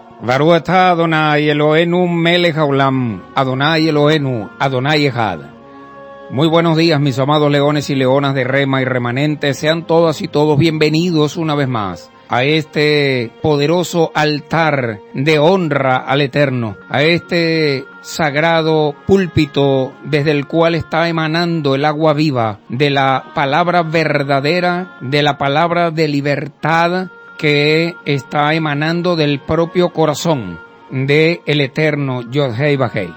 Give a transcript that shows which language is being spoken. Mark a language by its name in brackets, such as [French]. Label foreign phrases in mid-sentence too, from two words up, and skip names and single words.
[Hebrew] ברוך אתה אדוני אלוהינו מלך העולם אדוני אלוהינו אדוני אחד. [Spanish] Muy buenos días, mis amados leones y leonas de Rema y remanentes. Sean todas y todos bienvenidos una vez más a este poderoso altar de honra al Eterno, a este sagrado púlpito desde el cual está emanando el agua viva de la palabra verdadera, de la palabra de libertad que está emanando del propio corazón de el Eterno [Hebrew] יוד־הא ואו־הא.